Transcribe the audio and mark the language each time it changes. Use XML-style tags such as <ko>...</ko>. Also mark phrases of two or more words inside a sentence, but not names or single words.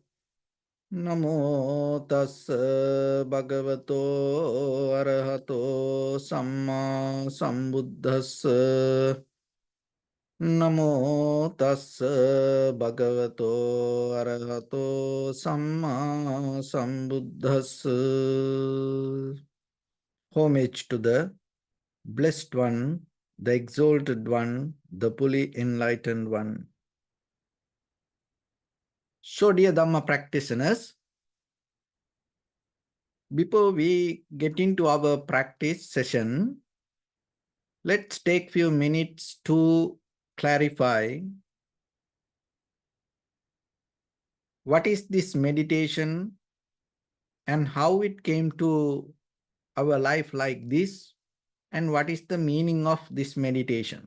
<pi>Namo tassa bhagavato arahato samma sambuddhassa. Namo tassa bhagavato arahato samma sambuddhassa.</pi> <en>Homage to the Blessed One, the Exalted One, the fully enlightened One. So, dear Dhamma practitioners, before we get into our practice session, let's take few minutes to clarify what is this meditation and how it came to our life like this, and what is the meaning of this meditation.</en>